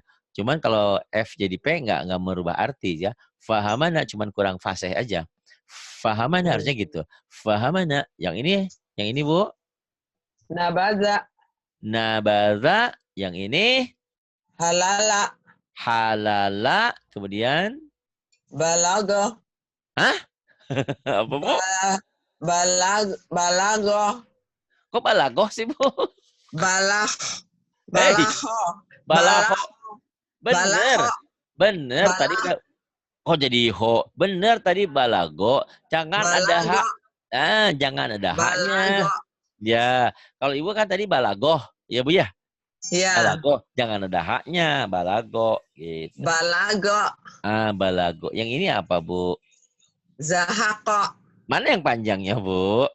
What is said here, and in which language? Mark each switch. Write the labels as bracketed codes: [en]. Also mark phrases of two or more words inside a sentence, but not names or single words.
[id] Cuman kalau F jadi P nggak merubah arti ya. Fahamana cuman kurang fasih aja. Fahamana harusnya gitu. Fahamana. Yang ini Bu. Nabaza. Nabadha. Yang ini Halala. halala. Kemudian Balago. hah? Apa Bu? Balago. Kok balagoh sih Bu? Balah. Hei, Balaho. balaho. Bener. Balaho. Bener. Tadi Balah. kok jadi ho? Bener tadi balago. Jangan ada Balago. hak. Jangan ada haknya. Balago. Ya, kalau Ibu kan tadi balagoh. Ya Bu ya? Ya. Balago. Jangan ada haknya. Balago. Gitu. Balago. Balago. Yang ini apa Bu? Zahako. Mana yang panjangnya Bu?